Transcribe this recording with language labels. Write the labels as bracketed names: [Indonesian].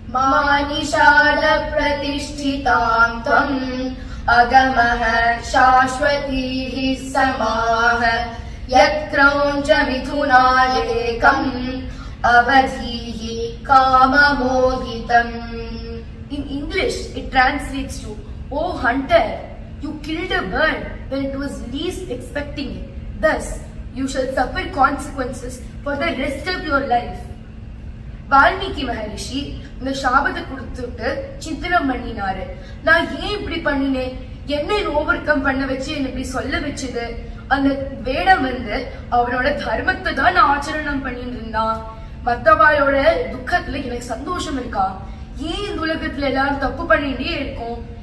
[Sanskrit] மானிஷால பிரதிஷ்டிதாம் த்வம் அகமஹ சாஸ்வதீஹ சமாஹ யத் க்ரௌஞ்ச மிதுனாலேகம் அவதீஹி காமமோகிதம். [English] In English, it translates to, "Oh hunter, you killed a bird when it was least expecting it. Thus, you shall suffer consequences for the rest of your life." [Tamil] Valmiki மகரிஷி இந்த சாபத்தை கொடுத்துட்டு சிந்தனம் பண்ணினாரு. நான் ஏன் இப்படி பண்ணினேன், என்ன over come பண்ண வச்சு என்ன இப்படி சொல்ல வச்சது? அந்த வேடம் வந்து அவனோட தர்மத்தை தான் நான் ஆச்சரணம் பண்ணிட்டு இருந்தான். மத்தவாளோட துக்கத்துல எனக்கு சந்தோஷம் இருக்கா? ஏன் இந்த உலகத்துல எல்லாரும் தப்பு பண்ணிட்டே இருக்கும்?